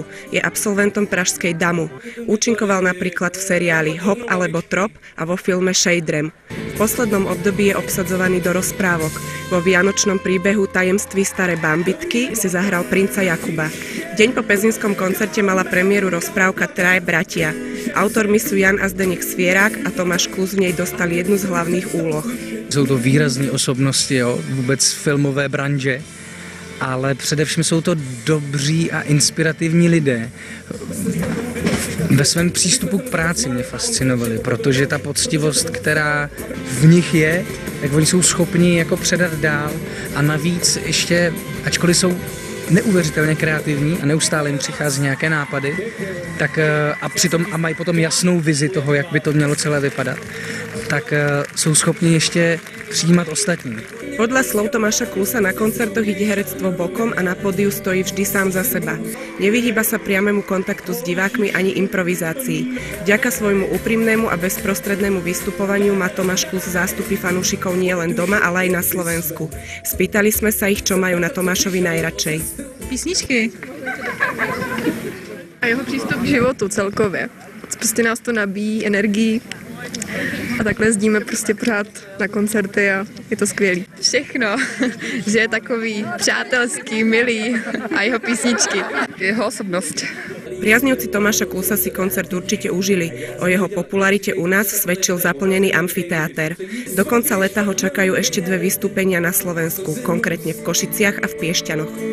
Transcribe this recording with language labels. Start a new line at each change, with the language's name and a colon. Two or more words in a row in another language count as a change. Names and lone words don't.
Slovak: Je absolventom pražskej Damu. Účinkoval napríklad v seriáli Hop alebo Trop a vo filme Šejdrem. V poslednom období je obsadzovaný do rozprávok. Vo vianočnom príbehu Tajemství staré bambitky si zahral princa Jakuba. Deň po pezinskom koncerte mala premiéru rozprávka Traje bratia. Autormi sú Jan a Zdeněk Svierák a Tomáš Klus v nej dostal jednu z hlavných úloh.
Czech: Jsou to výrazné osobnosti, jo, vůbec filmové branže. Ale především jsou to dobří a inspirativní lidé. Ve svém přístupu k práci mě fascinovali, protože ta poctivost, která v nich je, tak oni jsou schopni jako předat dál a navíc ještě, ačkoliv jsou neuvěřitelně kreativní a neustále jim přichází nějaké nápady, tak a mají potom jasnou vizi toho, jak by to mělo celé vypadat, tak jsou schopni ještě přijímat ostatní.
Slovak: Podľa slov Tomáša Klusa na koncertoch ide herectvo bokom a na pódiu stojí vždy sám za seba. Nevyhýba sa priamému kontaktu s divákmi ani improvizácii. Vďaka svojmu úprimnému a bezprostrednému vystupovaniu má Tomáš Klus zástupy fanúšikov nielen doma, ale aj na Slovensku. Spýtali sme sa ich, čo majú na Tomášovi najradšej.
Czech: Písničky. A jeho přístup k životu celkově. Prostě nás to nabíjí energii. A takhle jezdíme prostě pořád na koncerty a je to skvělý. Všechno, že je takový přátelský, milý a jeho písničky, jeho osobnost.
Slovak: Priaznivci Tomáša Klusa si koncert určite užili. O jeho popularite u nás svedčil zaplnený amfiteáter. Do konca leta ho čakajú ešte 2 vystúpenia na Slovensku, konkrétne v Košiciach a v Piešťanoch.